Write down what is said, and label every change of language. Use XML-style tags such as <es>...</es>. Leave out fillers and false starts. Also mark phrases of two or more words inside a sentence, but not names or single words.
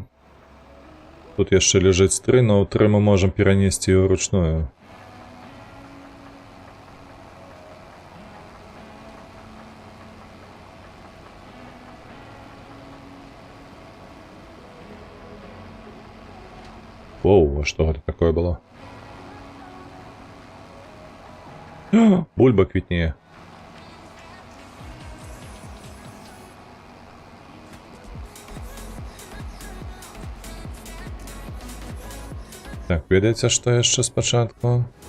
<be>Тут яшчэ ляжыць 3,</be> <ru>но 3 мы можем перенести вручную. Оу, а что это такое было?</ru> <be>Бульба квітнее. Так, ведаеце, што яшчэ спачатку?</be>